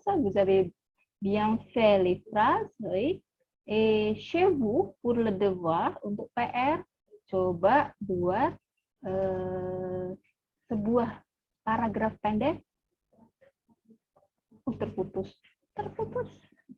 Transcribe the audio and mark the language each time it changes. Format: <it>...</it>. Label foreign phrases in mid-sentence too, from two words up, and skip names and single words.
<fr>Vous avez bien fait les phrases, oui. Et chez vous, pour le devoir,</fr> <id>untuk PR, coba buat sebuah paragraf pendek. Terputus.</id>